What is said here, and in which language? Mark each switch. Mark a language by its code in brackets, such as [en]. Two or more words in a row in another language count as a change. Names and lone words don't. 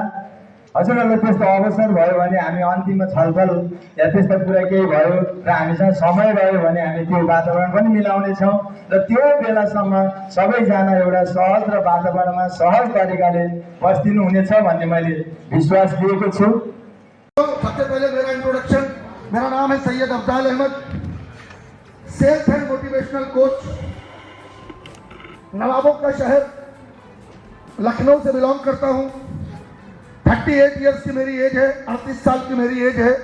[ne] हजुरहरूलाई त्यस्तो अवसर भयो भने हामी अन्तिममा छलफल या त्यस्तो कुरा केही भयो र हामीसँग समय रह्यो भने हामी त्यो वातावरण पनि मिलाउनेछौँ र त्यो बेलासम्म सबैजना एउटा सहज र वातावरणमा सहज तरिकाले बस्दिनु हुनेछ भन्ने मैले विश्वास दिएको छु। [hi] सबसे पहले मेरा इंट्रोडक्शन, मेरा नाम है सैयद अफजाल अहमद, [en] self and motivational coach, [hi] नवाबों का शहर लखनऊ से बिलोंग करता हूँ। 38 इयर्स की मेरी एज है, 38 साल की मेरी एज है।